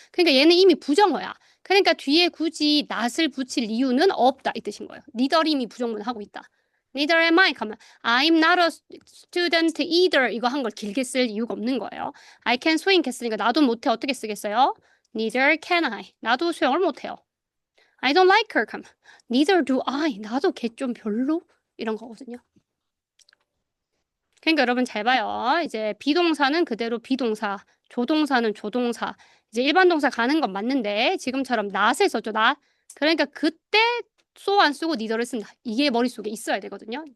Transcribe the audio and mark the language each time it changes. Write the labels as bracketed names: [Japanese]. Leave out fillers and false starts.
[Korean] 그러니까 얘는 이미 부정어야. 그러니까 뒤에 굳이 not을 붙일 이유는 없다 이 뜻인 거예요. 니덜이 이미 부정문 하고 있다. [English] Neither am I [Korean] 하면 [English] I'm not a student either [Korean] 이거 한 걸 길게 쓸 이유가 없는 거예요. [English] I can swim [Korean] 했으니까 나도 못해 어떻게 쓰겠어요? [English] Neither can I. [Korean] 나도 수영을 못해요. [English] I don't like her [Korean] 하면 [English] Neither do I. [Korean] 나도 걔 좀 별로 이런 거거든요. 그러니까 여러분 잘 봐요. 이제 비동사는 그대로 비동사, 조동사는 조동사. 이제 일반 동사 가는 건 맞는데 지금처럼 not을 썼죠, not. 그러니까 그때 so 안 쓰고 neither를 쓴다. 이게 머릿속에 있어야 되거든요.